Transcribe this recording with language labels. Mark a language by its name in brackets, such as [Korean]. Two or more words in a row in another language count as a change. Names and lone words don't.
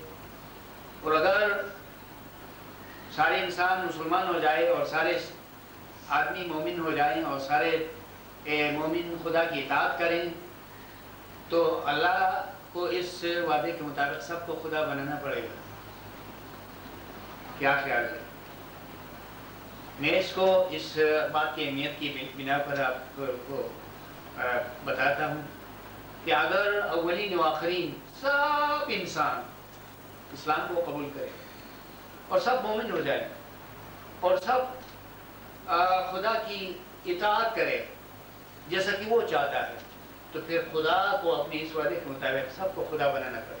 [Urdu] اور اگر سارے انسان مسلمان ہو جائے اور سارے آدمی مومن ہو جائیں اور سارے مومن خدا کی اطاعت کریں تو اللہ کو اس وعدے کے مطابق سب کو خدا بنانا پڑے گا۔ کیا خیال ہے؟ میں اس کو اس بات کی اہمیت کی بنا پر آپ کو بتاتا ہوں کہ اگر اولین و آخرین سب انسان اسلام کو قبول کریں اور سب مومن ہو جائیں اور سب خدا کی اطاعت کرے جیسا کہ وہ چاہتا ہے، تو پھر خدا کو اپنے اس وعدے کے مطابق سب کو خدا بنانا پڑے۔